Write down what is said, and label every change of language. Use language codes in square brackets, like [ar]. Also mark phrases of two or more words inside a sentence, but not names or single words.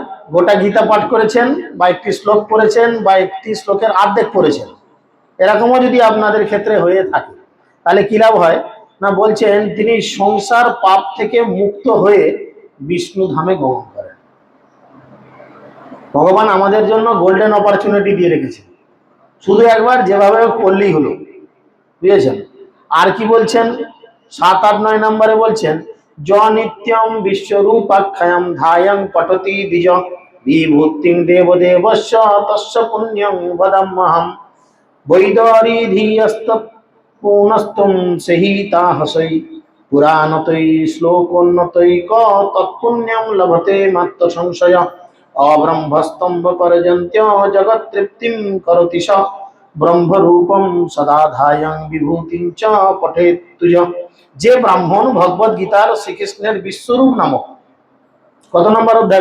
[bn] গোটা গীতা পাঠ করেছেন বা একটি শ্লোক পড়েছেন বা একটি শ্লোকের অর্ধেক পড়েছেন, এরকমও যদি আপনাদের ক্ষেত্রে হয়ে থাকে তাহলে কি লাভ হয় না, বলছেন তিনি সংসার পাপ থেকে মুক্ত হয়ে বিষ্ণু ধামে গমন করেন। ভগবান আমাদের জন্য [en] golden opportunity [bn] দিয়ে রেখেছে, শুধু একবার যেভাবে পড়লেই হলো, বুঝেছেন? আর কি বলছেন? 7, 8, 9 নম্বরে বলছেন, [sa] য নিত্যম বিশ্বরূপাখ্যায়ম ধায়ং পঠতি দ্বিজ বিভূতিং দেবদেবস্য তস্য পুণ্যং বদাম্যহম বৈদরিধিয়স্ত পুনস্তুম সহিতাহসৈ পুরাণতৈ শ্লোকোন্নতৈক তৎপুণ্যং লভতে মাত্র সংশয় অব্রহ্মস্তম্ভ পর্যন্ত জগৎ তৃপ্তিং করতি স ব্রহ্মরূপম সদা ধায়ং বিভূতিং চ পঠেত তুজ। [bn] যে ব্রাহ্মণ ভগবদ গীতার শ্রীকৃষ্ণের বিশ্বরূপ নামক, কত নম্বর অধ্যায়?